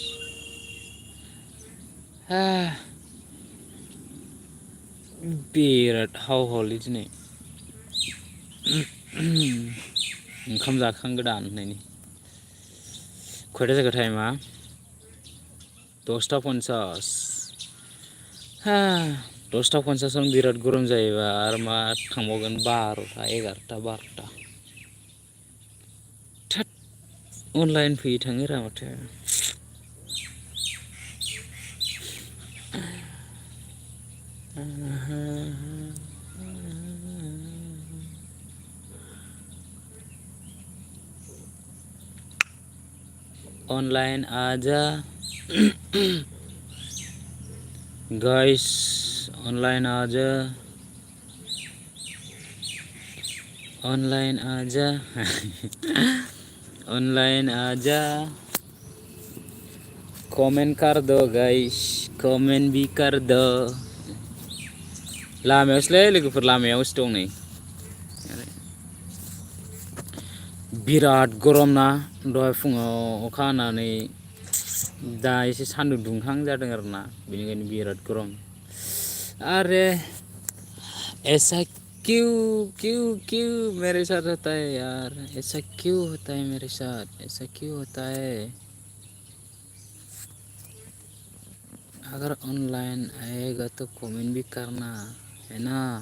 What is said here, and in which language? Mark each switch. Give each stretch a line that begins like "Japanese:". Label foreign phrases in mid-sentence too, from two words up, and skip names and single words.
Bodo: बिराद हाव हावलै दिनै ओंखाम जाखांगोदान होननायनि खयथा जाखो टाइमा 10:50 10:50 बिराद गरम जायोबा आरो मा थांबावगोन 12टा 11टा 12टा थोद अनलाइन फैयो थाङो रा माथो ऑनलाइन आजा गाइस ऑनलाइन आजा ऑनलाइन आजा ऑनलाइन आजा
Hindi: कमेंट कर दो गाइस कमेंट भी कर दो
Bodo: लामायावसोलै लोगोफोर लामायावसो दं नै बिराद गरम ना दहाय फुङाव अखा हानानै दा एसे सान्दुं दुंहां जादों आरोना बेनिखायनो बिराद गरम
Hindi: अरे ऐसा क्यों क्यों क्यों मेरे साथ होता है यार ऐसा क्यों होता है मेरे साथ ऐसा क्यों होता है अगर ऑनलाइन आएगा तो कमेंट भी करना है ना